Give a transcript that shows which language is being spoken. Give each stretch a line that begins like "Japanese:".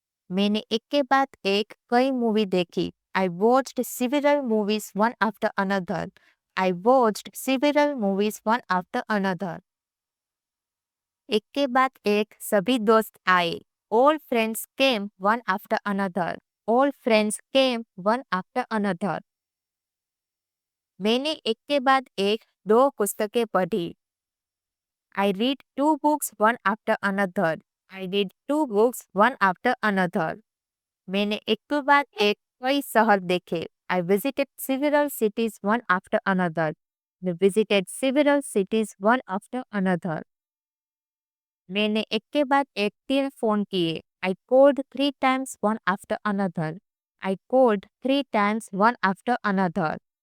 Hindi: मैंने एक के बाद एक कई मूवी देखी।
English: I watched several movies one after another. I watched several movies one after another.
Hindi: एक के बाद एक सभी दोस्त आए।
English: All friends came one after another. All friends came one after another.
Hindi: मैंने एक के बाद एक 2 पुस्तकें पढ़ी।
English: I read 2 books one after another. I read 2 books one after another.
Hindi: मैंने एक के बाद एक कई शहर देखे।
English: I visited several cities one after another. I visited several cities one after another.
Hindi: मैंने एक के बाद एक 3 फोन किए।
English: I called 3 times one after another. I called 3 times one after another.